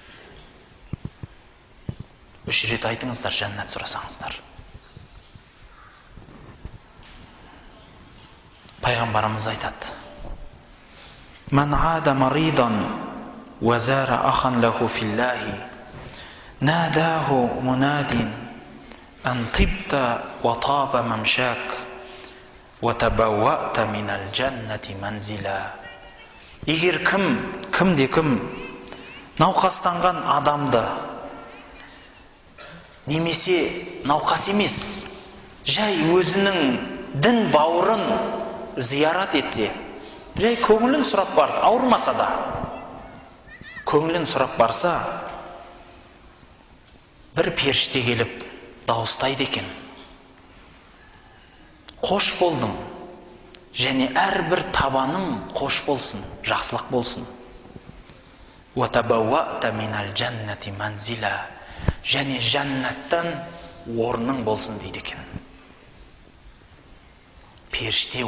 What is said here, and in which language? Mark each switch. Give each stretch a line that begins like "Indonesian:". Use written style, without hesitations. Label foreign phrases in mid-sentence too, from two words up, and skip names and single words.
Kazakh: Үш рет айтыңыздар, жәннат сұрасаңыздар. Пайғамбарымыз айтады:
Arabic: "من عاد مريضا وزار أخا له في الله ناداه مناد أن طبت وطاب ممشاك وتبوأت من الجنة منزلا.
Kazakh: Егер кім науқастанған адамды, немесе науқас емес, жай өзінің дін бауырын зиярат етсе, жай көңілін сұрап барды, ауырмаса да көңілін сұрап барса, бір періште келіп дауыстайды екен: қош болдым, және әрбір табаның қош болсын, жақсылық болсын.
Arabic: وَتَبَوَّأْتَ مِنَ الْجَنَّةِ مَنْزِلًا,
Kazakh: және жәннаттан орның болсын дейді екен. Періште